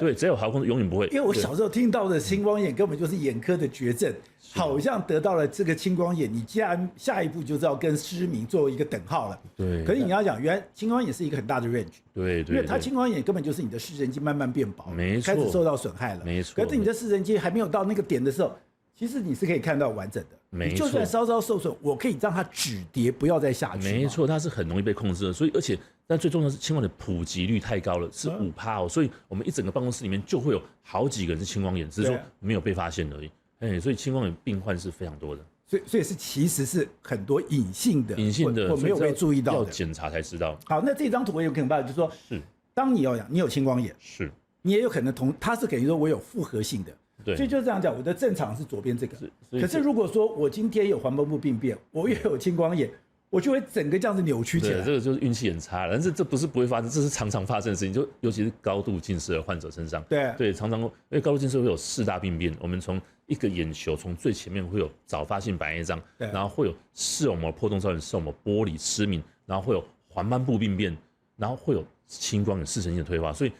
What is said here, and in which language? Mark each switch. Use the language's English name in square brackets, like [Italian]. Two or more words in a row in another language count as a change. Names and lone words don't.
[Chinese] 對，只要有毫控，永遠不會。因為我小時候聽到的青光眼根本就是眼科的絕症，好像得到了這個青光眼，你下一步就知道跟失明做一個等號了。對。可是你要講，原來青光眼是一個很大的 range。對。因為它青光眼根本就是你的視神經慢慢變薄，沒錯，開始受到損害了。沒錯。可是你的視神經還沒有到那個點的時候，其實你是可以看到完整的。沒錯。就算稍稍受損，我可以讓它止跌，不要再下去。沒錯，它是很容易被控制的，所以而且。但最重要的是青光眼的普及率太高了，是5%哦，所以我們一整個辦公室裡面就會有好幾個人是青光眼，只是說沒有被發現而已。所以青光眼病患是非常多的。所以其實是很多隱性的或沒有被注意到的，要檢查才知道。好，那這張圖我有可能辦，就是說，是當你有青光眼，是你也有可能它是等於說我有複合性的。對，所以就這樣講，我的正常是左邊這個，可是如果說我今天有黄斑部病變，我又有青光眼，我就會整個這樣子扭曲起來。這個就是運氣很差了，但是這不是不會發生，這是常常發生的事情，就尤其是高度近視的患者身上。對，常常因為高度近視會有4大病变，我們從一個眼球從最前面會有早發性白内障，然後會有视网膜破洞造成视网膜玻璃失明，然後會有黄斑部病变，然后会有青光眼视神经的退化，所以。